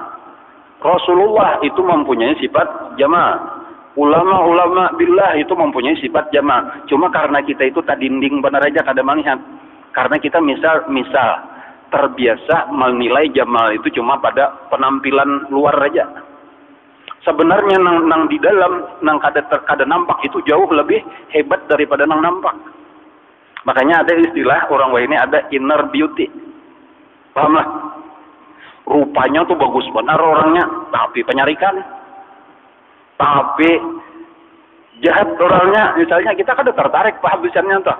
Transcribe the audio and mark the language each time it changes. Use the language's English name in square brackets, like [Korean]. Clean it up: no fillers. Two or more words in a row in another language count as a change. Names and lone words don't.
[Indonesian] Rasulullah itu mempunyai sifat jamal. Ulama-ulama billah itu mempunyai sifat jamal. [Banjar] Cuma karena kita itu tadinding benar aja kada melihat. Karena kita misal terbiasa menilai jamal itu cuma pada penampilan luar aja. Sebenarnya nang di dalam nang kada nampak itu jauh lebih hebat daripada nang nampak. [Indonesian] Makanya ada istilah orang ini ada [English] inner beauty. [Indonesian] Paham lah? [Banjar] Rupanya tuh bagus benar orangnya, tapi penyarikan. [Indonesian] Tapi jahat orangnya, misalnya kita kan tertarik paham tuh.